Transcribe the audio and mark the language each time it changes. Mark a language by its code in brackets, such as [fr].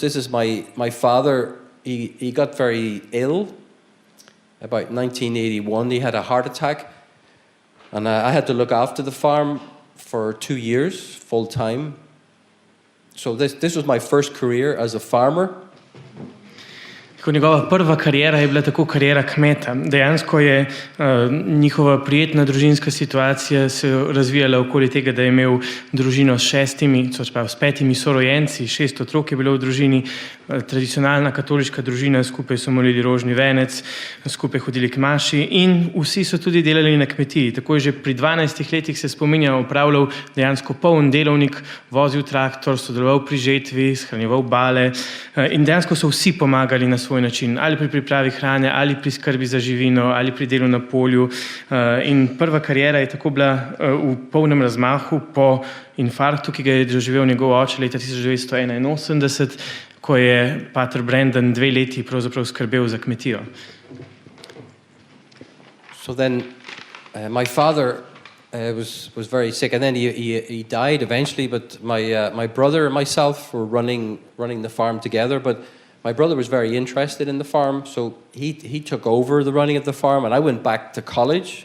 [en] This is my father. He got very ill. About 1981, he had a heart attack. And I had to look after the farm for 2 years, full time. So this was my first career as a farmer. [sl] Njegova prva karijera je bila tako karijera kmeta. Dejansko je njihova prijetna družinska situacija se razvijala okoli tega, da je imel družino s 5 sorojenci, 6 otrok je bilo v družini, tradicionalna katoliška družina, skupaj so molili rožni venec, skupaj hodili k maši in vsi so tudi delali na kmetiji. Tako je že pri 12 letih se spominja, opravljal dejansko poln delovnik, vozil traktor, sodeloval pri žetvi, shranjeval bale in dejansko so vsi pomagali na svoj način, ali pri pripravi hrane, ali pri skrbi za živino, ali pri delu na polju. In prva karijera je tako bila v polnem razmahu po infarktu, ki ga je doživel njegov oče leta 1981, ko je pater Brendan 2 leti pravzaprav skrbel za kmetijo. [en] So then my father was very sick, and then he died eventually, but my brother and myself were running the farm together, but my brother was very interested in the farm, so he took over the running of the farm, and I went back to college.